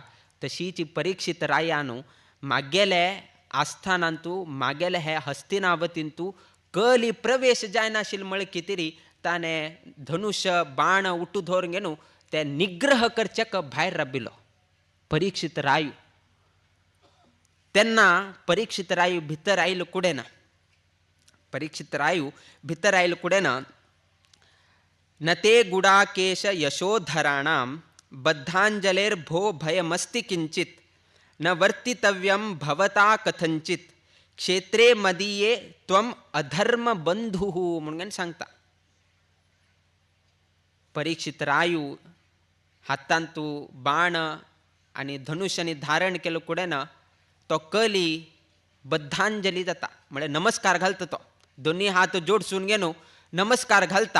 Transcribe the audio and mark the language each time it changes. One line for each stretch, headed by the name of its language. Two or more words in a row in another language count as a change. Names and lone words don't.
Konkani: तशीची परीक्षित रायानू मागेले आस्थानांतू मागेले हे हस्तिनावतींतू कली प्रवेश जायनाशिल्लो म्हळ्यार कितेरी ताणें धनुश्य बाण उट्टू धरून घेवन ते निग्रह करच्याक भायर राबिल्लो परीक्षित रायू. तेन्ना परीक्षित रायू भितर आयलो कुडेन, परीक्षित रायू भितर आयलो कुडेन
Sanskrit: न ते गुडाकेश यशोधराणां बद्धांजलेर भो भयमस्ति किंचित न वर्तितव्यं भवता कथंचित क्षेत्रे मदीये त्वम अधर्म बंधुः
Konkani: म्हणून सांगता. परीक्षित रायू हातांतू बाण आनी धनुष्यानी धारण केलो कुडेन तो कली बद्धांजली जाता म्हळ्यार नमस्कार घालता. तो दोनी हात जोडसून घेवन नमस्कार घालता.